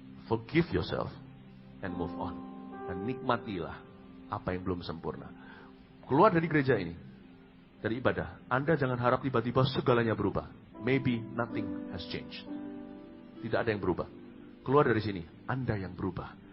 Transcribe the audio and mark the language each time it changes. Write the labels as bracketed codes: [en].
[en] Forgive yourself and move on. [id] Dan nikmatilah apa yang belum sempurna. Keluar dari gereja ini, dari ibadah, Anda jangan harap tiba-tiba segalanya berubah. [en] Maybe nothing has changed. [id] Tidak ada yang berubah. Keluar dari sini, Anda yang berubah.